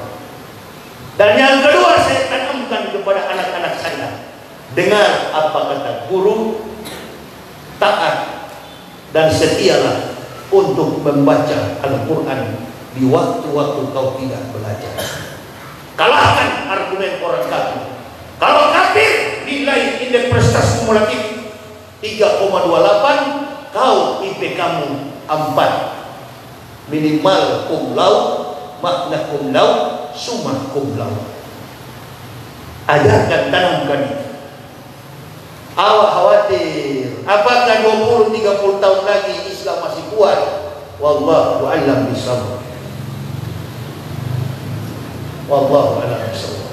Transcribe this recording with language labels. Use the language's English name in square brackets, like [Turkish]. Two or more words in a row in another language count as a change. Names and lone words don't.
[Indonesian] Dan yang kedua saya tanamkan kepada anak-anak saya, dengar apa kata guru, taat dan setialah untuk membaca Al-Quran di waktu-waktu kau tidak belajar. Kalahkan argumen orang kafir. Kalau kafir nilai indeks prestasi kumulatif 3,28, kau IP kamu 4, minimal [Latin] cum laude, magna cum laude, summa cum laude. [Indonesian] Ajarkan, tanamkan itu. Awak khawatir apakah 20-30 tahun lagi Islam masih kuat? [Arabic] والله أعلم بالصواب. والله أعلم بالصواب.